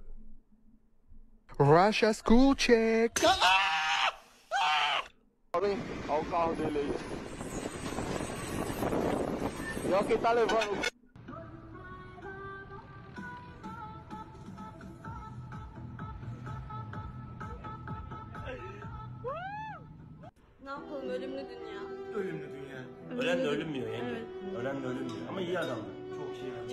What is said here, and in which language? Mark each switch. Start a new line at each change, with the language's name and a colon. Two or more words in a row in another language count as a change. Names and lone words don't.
English: Russia school check.
Portuguese: Olha o carro dele aí. E olha quem tá levando.
Turkish: Ne yapalım, ölümlü dünya. Ölümlü dünya. Ölen de ölünmüyor yenge. Evet. Ölen de ölünmüyor. Ama iyi adamdı. Çok iyi.